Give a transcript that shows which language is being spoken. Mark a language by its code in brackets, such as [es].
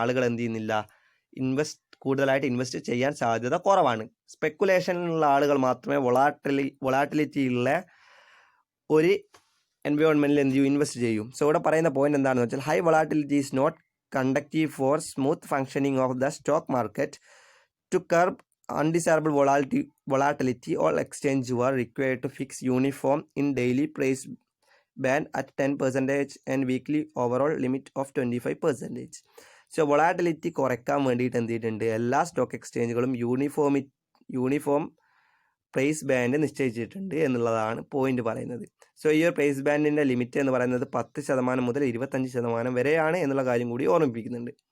[ml] ആളുകൾ എന്ത് ചെയ്യുന്നില്ല, കൂടുതലായിട്ട് ഇൻവെസ്റ്റ് ചെയ്യാൻ സാധ്യത കുറവാണ്. സ്പെക്കുലേഷനിലുള്ള ആളുകൾ മാത്രമേ വൊളാറ്റിലിറ്റിയുള്ള ഒരു എൻവയോൺമെൻറ്റിൽ എന്ത് ചെയ്യും, ഇൻവെസ്റ്റ് ചെയ്യും. [en] so [ml] ഇവിടെ പറയുന്ന പോയിന്റ് എന്താണെന്ന് വെച്ചാൽ [en] High volatility is not conductive for smooth functioning of the stock market. To curb undesirable volatility, all exchanges were required to fix uniform in daily price band at 10% and weekly overall limit of 25%. [ml] So volatility കുറയ്ക്കാൻ വേണ്ടിയിട്ട് എന്ത് ചെയ്തിട്ടുണ്ട്, എല്ലാ stock എക്സ്ചേഞ്ചുകളും uniform price band നിശ്ചയിച്ചിട്ടുണ്ട് എന്നുള്ളതാണ് point പറയുന്നത്. So ഈ ഒരു പ്രൈസ് ബാൻഡിൻ്റെ ലിമിറ്റ് എന്ന് പറയുന്നത് 10% മുതൽ 25% വരെയാണ് എന്നുള്ള കാര്യം കൂടി ഓർമ്മിപ്പിക്കുന്നുണ്ട്.